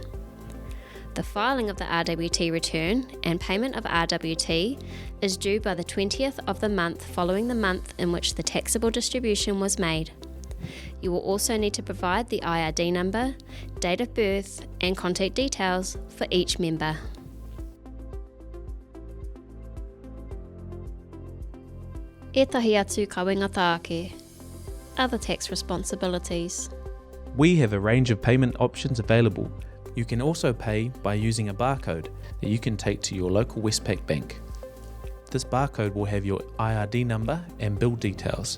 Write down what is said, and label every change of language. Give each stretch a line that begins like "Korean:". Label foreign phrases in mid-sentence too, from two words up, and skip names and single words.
English: The filing of the RWT return and payment of RWT is due by the 20th of the month following the month in which the taxable distribution was made. You will also need to provide the IRD number, date of birth, and contact details for each member.
Māori: Etahi atu kawenga Taake.
English: Other tax responsibilities. We have a range of payment options available. You can also pay by using a barcode that you can take to your local Westpac bank. This barcode will have your IRD number and bill details.